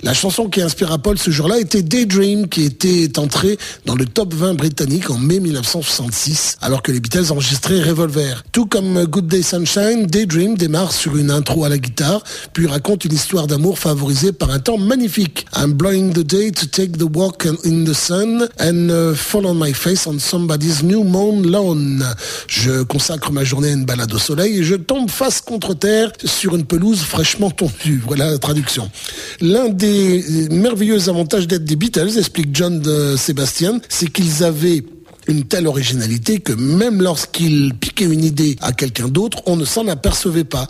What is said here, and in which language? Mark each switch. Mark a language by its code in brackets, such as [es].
[fr] La chanson qui inspira Paul ce jour-là était Daydream, qui était entrée dans le top 20 britannique en mai 1966, alors que les Beatles enregistraient Revolver. Tout comme Good Day Sunshine, Daydream démarre sur une intro à la guitare, puis raconte une histoire d'amour favorisée par un temps magnifique. [en] I'm blowing the day to take the walk in the sun and fall on my face on somebody's new moon. [fr] Je consacre ma journée à une balade au soleil et je tombe face contre terre sur une pelouse fraîchement tondue. Voilà la traduction. L'un des merveilleux avantages d'être des Beatles, explique John de Sebastian, c'est qu'ils avaient une telle originalité que même lorsqu'ils piquaient une idée à quelqu'un d'autre, on ne s'en apercevait pas.